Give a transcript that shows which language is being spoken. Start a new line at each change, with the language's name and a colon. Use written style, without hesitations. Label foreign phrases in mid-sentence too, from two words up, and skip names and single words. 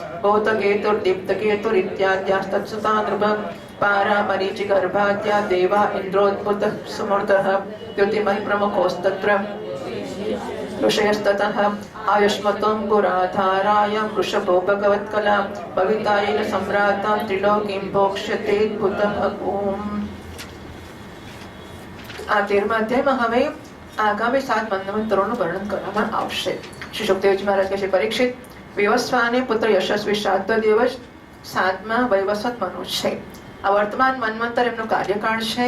Sanskrit: भौतकेतुर्दीप्तकेतुरित्याद्यास्तत्सुता नृप पारामरीचिगर्भाद्या देवा इन्द्रोद्भुतः सुमूर्तः द्युतिमत्प्रमुखोस्तत्र ऋषयस्ततः आयुष्मतोऽङ्कुराधारायां वृषभो भगवत्कला भवितायेन सम्रातां त्रिलोकीं भोक्ष्यतेऽद्भुतः ओम्।
Gujarati: આ 13મા અધ્યાયમાં હવે આગામી 7 મન્વંતરોનું વર્ણન કરવામાં આવશે. શ્રી સુખદેવજી મહારાજ કહે છે, પરીક્ષિત, વિવસ્વાને પુત્ર યશસ્વી શ્રાદ્ધદેવ જ 7મા વૈવસ્વત મનુ છે. આ વર્તમાન મન્વંતર એમનું કાર્યકાળ છે.